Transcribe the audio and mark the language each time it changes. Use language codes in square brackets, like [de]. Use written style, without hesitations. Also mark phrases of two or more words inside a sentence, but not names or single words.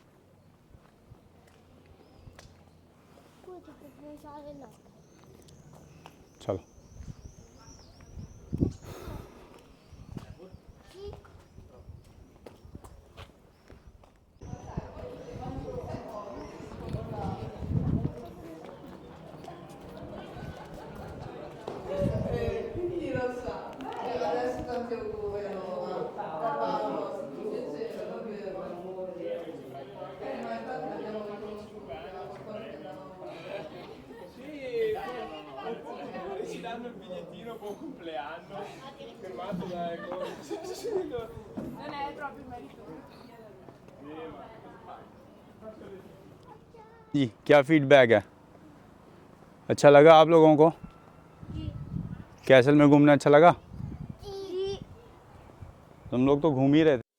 [hi] कुछ कितने सारे लोग। चलो ठीक। [it] Quindi lo sa, adesso tanti auguri, Carvalho, si piacere, davvero. Ma infatti abbiamo riconosciuto la scorsa Ci danno il bigliettino buon compleanno firmato da non è proprio meritorio. [hi] जी, क्या फीडबैक है? अच्छा लगा आप लोगों को? कैसल में घूमना अच्छा लगा? जी। तुम लोग तो घूम ही रहे थे।